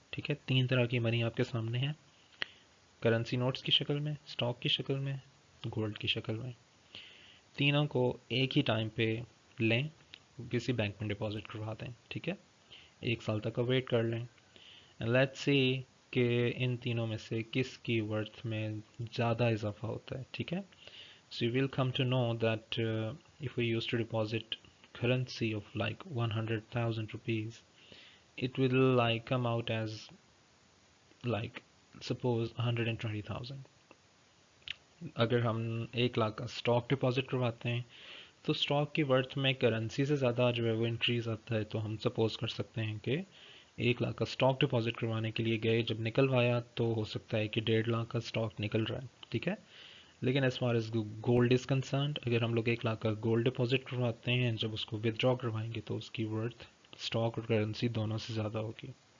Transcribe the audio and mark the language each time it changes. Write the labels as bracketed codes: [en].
[ur] ٹھیک ہے، تین طرح کی منی آپ کے سامنے ہے، کرنسی نوٹس کی شکل میں، اسٹاک کی شکل میں، گولڈ کی شکل میں. تینوں کو ایک ہی ٹائم پہ لیں، کسی بینک میں ڈپازٹ کروا دیں. ٹھیک ہے، 1 سال تک کا ویٹ کر لیں. [en] let's see [ur] کہ ان تینوں میں سے کس کی ورتھ میں زیادہ اضافہ ہوتا ہے. ٹھیک ہے، [en] So you will come to know that if we used to deposit currency of like 100,000 rupees, it will like come out as like suppose 120,000. [ur] اگر ہم 1 لاکھ کا اسٹاک ڈپازٹ کرواتے ہیں تو اسٹاک کی ورتھ میں کرنسی سے زیادہ جو ہے وہ انکریز آتا ہے. تو ہم سپوز کر سکتے ہیں کہ 1 لاکھ کا اسٹاک ڈپازٹ کروانے کے لیے گئے، جب نکلوایا تو ہو سکتا ہے کہ 1.5 لاکھ کا اسٹاک نکل رہا ہے. ٹھیک ہے، لیکن [en] as far as gold is concerned, [ur] اگر ہم لوگ 1 لاکھ کا گولڈ ڈپازٹ کرواتے ہیں، جب اس کو ودرا کروائیں گے تو اس کی ورتھ اسٹاک اور کرنسی دونوں سے زیادہ ہوگی.